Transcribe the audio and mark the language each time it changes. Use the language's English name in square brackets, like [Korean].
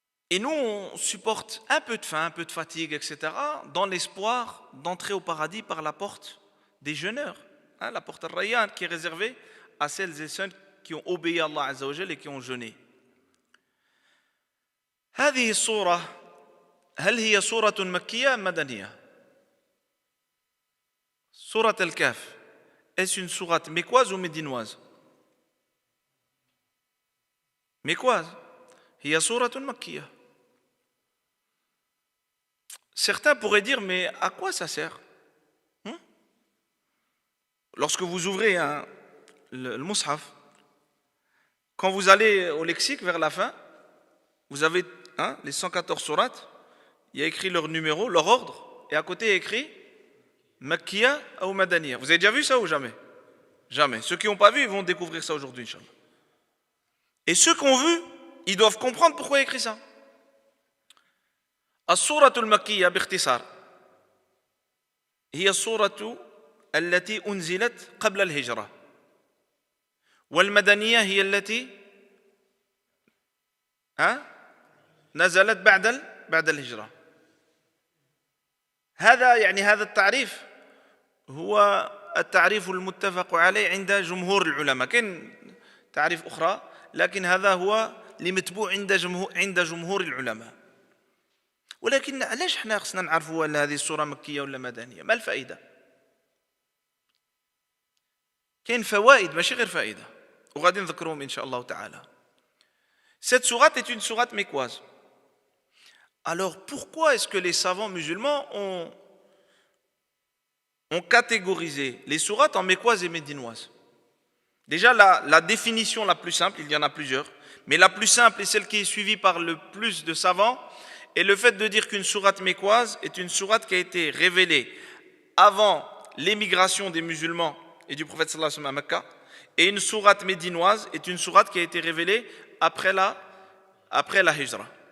[French] Et nous, on supporte un peu de faim, un peu de fatigue, etc., dans l'espoir d'entrer au paradis par la porte des jeûneurs, la porte al-Rayyan, qui est réservée à celles et ceux qui ont obéi à Allah Azza wa Jal et qui ont jeûné. [Arabic] هذه الصورة هل هي صورة مكية أم مدنية؟ سورة الكهف, [French] est-ce une sourate mécoise ou médinoise? [Arabic] Mécoise. هي سورة مكية. [French] Certains pourraient dire, mais à quoi ça sert? Lorsque vous ouvrez le Mus'haf, quand vous allez au lexique vers la fin, vous avez les 114 sourates, il y a écrit leur numéro, leur ordre, et à côté il y a écrit Makkiya ou Madaniya. Vous avez déjà vu ça ou jamais? Jamais. Ceux qui n'ont pas vu, ils vont découvrir ça aujourd'hui, Inch'Allah. Et ceux qui ont vu, ils doivent comprendre pourquoi il y a écrit ça. [Arabic] السورة المكية باختصار هي السورة التي أنزلت قبل الهجرة والمدنية هي التي نزلت بعد الهجرة. هذا التعريف هو التعريف المتفق عليه عند جمهور العلماء. كاين تعريف أخرى لكن هذا هو المتبوع عند جمهور العلماء. ولكن علاش حنا خصنا نعرفوا ان هذه السوره مكيه ولا مدنيه؟ ما الفائده؟ كاين فوائد ماشي غير فائده وغادي نذكرهم ان شاء الله تعالى. [French] Cette sourate est une sourate mécoise. Alors pourquoi est-ce que les savants musulmans ont catégorisé les sourates en mécoises et médinoises? Déjà, la définition la plus simple, il y en a plusieurs, mais la plus simple et celle qui est suivie par le plus de savants est le fait de dire qu'une sourate mécoise est une sourate qui a été révélée avant l'émigration des musulmans et du prophète sallallahu alayhi wa sallam à Mecca, et une sourate médinoise est une sourate qui a été révélée après la hijra.